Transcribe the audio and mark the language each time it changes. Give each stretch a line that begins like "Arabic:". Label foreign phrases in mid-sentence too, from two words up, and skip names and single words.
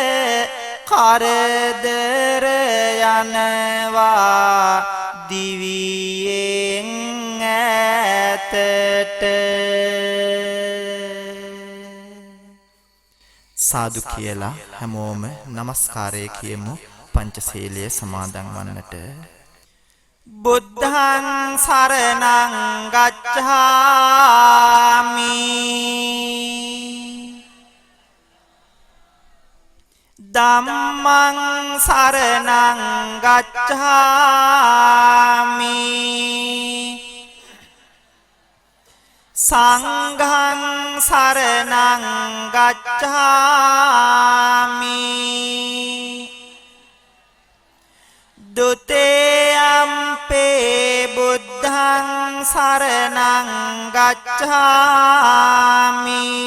Sinhala: කරදර යනවා දිවියෙන් ඈතට සාදු කියලා හැමෝම නමස්කාරය කියමු පංචශීලයේ සමාදන් වන්නට
Pali: බුද්ධං සරණං ගච්ඡාමි ධම්මං සරණං ගච්ඡාමි සංඝං සරණං ගච්ඡාමි ဒုတိယံ पे බුද්ධං සරණං ගච්ඡාමි